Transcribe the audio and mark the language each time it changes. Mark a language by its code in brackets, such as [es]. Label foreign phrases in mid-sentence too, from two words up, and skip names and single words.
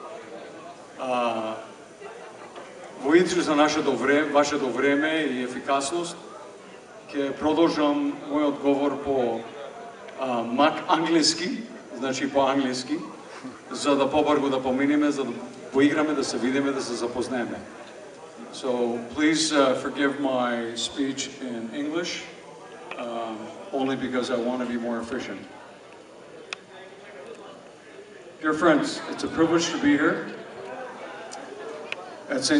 [mk] Во интерес на вашето време и ефикасност, ќе продолжам мојот говор по англиски, значи по англиски, за да побрзо да поминеме, за да поиграме, да се видиме, да се запознеме. [en] So please forgive my speech in English, only because I want to be more efficient. Dear friends, it's a privilege to be here at St.